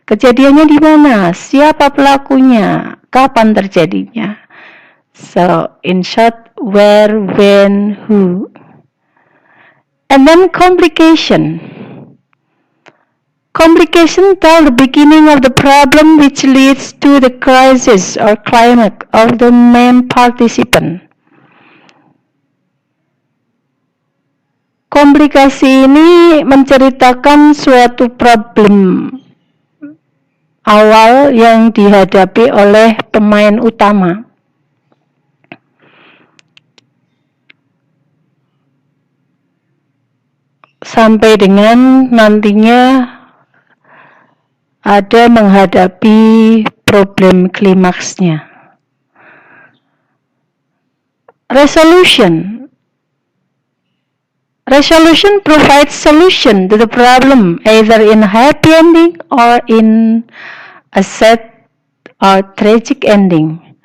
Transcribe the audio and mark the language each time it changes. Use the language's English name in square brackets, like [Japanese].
[Indonesian] Kejadiannya di mana, siapa pelakunya, kapan terjadinya. [English] So, in short, where, when, who. And then complication. Complication tell the beginning of the problem which leads to the crisis or climax of the main participant. [Indonesian] Komplikasi ini menceritakan suatu problem awal yang dihadapi oleh pemain utama. Sampai dengan nantinya ada menghadapi problem klimaksnya. [English] Resolution provides solution to the problem either in happy ending or in a sad or tragic ending.